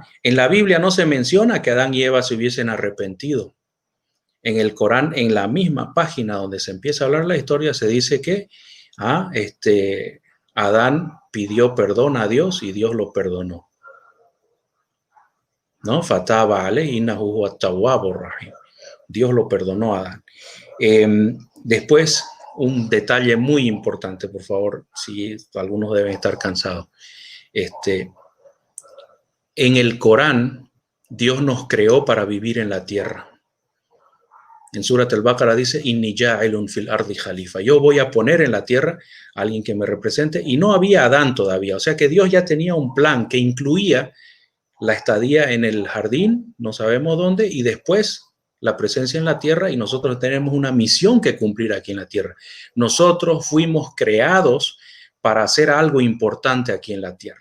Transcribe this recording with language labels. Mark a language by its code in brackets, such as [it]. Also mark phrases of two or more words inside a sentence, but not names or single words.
[es] En la Biblia no se menciona que Adán y Eva se hubiesen arrepentido. En el Corán, en la misma página donde se empieza a hablar la historia, se dice que Adán pidió perdón a Dios y Dios lo perdonó, ¿no? [ar] فتاب عليه إنه التواب الرحيم. [es] Dios lo perdonó a Adán. Después, un detalle muy importante, por favor, si algunos deben estar cansados. En el Corán, Dios nos creó para vivir en la tierra. En Surat al-Baqarah dice, [ar] إني جاعل في الأرض خليفة. [es] Yo voy a poner en la tierra a alguien que me represente. Y no había Adán todavía. O sea que Dios ya tenía un plan que incluía la estadía en el jardín, no sabemos dónde, y después la presencia en la tierra, y nosotros tenemos una misión que cumplir aquí en la tierra. Nosotros fuimos creados para hacer algo importante aquí en la tierra.